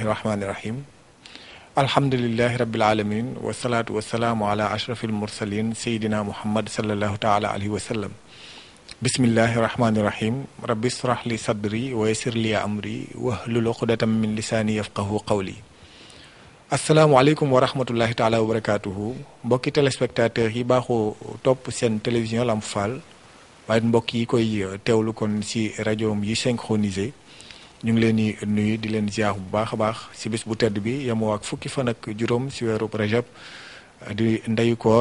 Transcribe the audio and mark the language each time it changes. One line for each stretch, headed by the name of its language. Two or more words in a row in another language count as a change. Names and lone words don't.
Arabic: الرحمن الرحيم الحمد لله رب العالمين والصلاة والسلام على أشرف المرسلين سيدنا محمد صلى الله تعالى عليه وسلم بسم الله الرحمن الرحيم رب اشرح لي صدري ويسر لي أمري واحلل عقدة من لساني يفقهوا قولي السلام عليكم ورحمة الله تعالى وبركاته
Wolof: mbokki téléspectateurs yi baaxoo topp seen télévision Lamp Fall waaye mbokk yi koy teewlu kon ci rajoom yi synchronisé ñu ngi leen di nuyu di leen ziar bu baax a baax ci bis bu tedd bi yemoo ak fukki fan ak juróom ci weeru Rajab di ndeyu koor